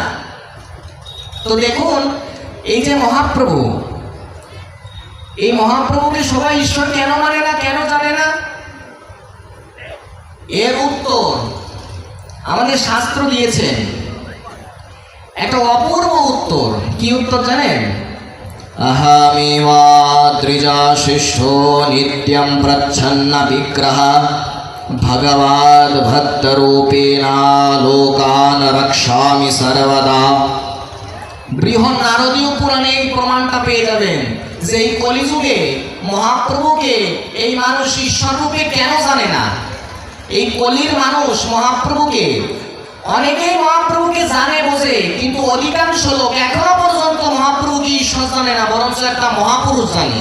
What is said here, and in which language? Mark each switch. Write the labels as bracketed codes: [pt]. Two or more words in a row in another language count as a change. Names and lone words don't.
[bn] তো দেখুন এই যে মহাপ্রভু, এই মহাপ্রভুকে সবাই ঈশ্বর কেন মানে না, কেন জানে না? এর উত্তর আমাদের শাস্ত্র দিয়েছেন, একটা অপূর্ব উত্তর। কি উত্তর জানেন? [sa] अहमेवा द्विजाशिष्ठो नित्यं प्रच्छन्न विग्रह भगवद् भक्तरूपेण लोकान् रक्षामि सर्वदा। [bn] বৃহৎ নারদীয় পুরাণে এই প্রমাণটা পেয়ে যাবেন। যে এই কলিযুগে মহাপ্রভুকে এই মানুষ ঈশ্বর রূপে কেন জানে না। এই কলির মানুষ মহাপ্রভুকে, অনেকেই মহাপ্রভুকে জানে বোঝে, কিন্তু অধিকাংশ লোক এখনো পর্যন্ত মহাপ্রভুকে ঈশ্বর জানে না, বরঞ্চ একটা মহাপুরুষ জানে।